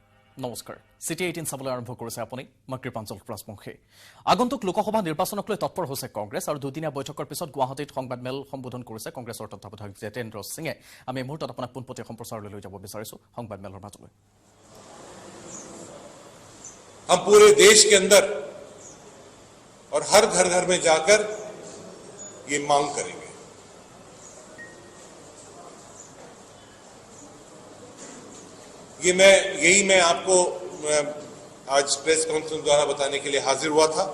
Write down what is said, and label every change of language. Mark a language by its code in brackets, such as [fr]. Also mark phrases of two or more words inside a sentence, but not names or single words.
[as] নমস্কাৰ সিটি 18 চাবলৈ আৰম্ভ কৰিছে আপুনি মই কৃপাঞ্চল ৰাজবংশী আগন্তুক লোকসভা নিৰ্বাচনক লৈ তৎপৰ হৈছে কংগ্ৰেছ আৰু দুদিনীয়া বৈঠকৰ পিছত গুৱাহাটীত সংবাদমেল সম্বোধন কৰিছে কংগ্ৰেছৰ তত্ত্বাৱধায়ক জিতেন্দ্ৰ সিঙে আমি এই মুহূৰ্তত আপোনাক পোনপটীয়া সম্প্ৰচাৰলৈ লৈ যাব বিচাৰিছো সংবাদমেলৰ মাজলৈ [hi] हम पूरे देश के अंदर और हर घर घर में जाकर ये मांग करेंगे। मैं आपको आज [en] press conference [hi] द्वारा बताने के लिए हाजिर हुआ था।